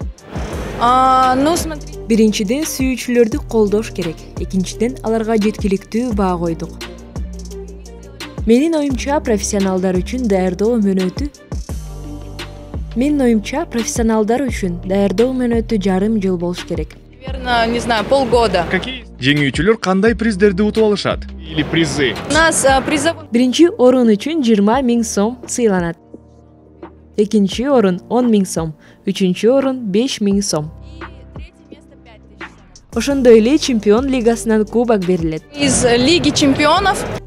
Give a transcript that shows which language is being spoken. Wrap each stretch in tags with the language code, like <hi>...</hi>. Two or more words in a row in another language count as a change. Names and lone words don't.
<ky>Биринчиден сүйүүчүлөрдү колдош керек. Экинчиден аларга жеткиликтүү баа койдук. Менин оюмча профессионалдар үчүн даярдоо мөөнөтү жарым жыл болуш керек.</ky> <ru>Наверное, не знаю, полгода.</ru> <ky>Жеңүүчүлөр кандай приздерди утуп алышат?</ky> <ru>Или призы? У нас призовой...</ru> <ky>Биринчи орун үчүн 20 000 сом сыйланат. Экинчи орун 10 000 сом, үчүнчү орун 5 000 сом. Ошондой эле чемпион лигасынан кубок берилет.</ky> <ru>Из Лиги чемпионов.</ru>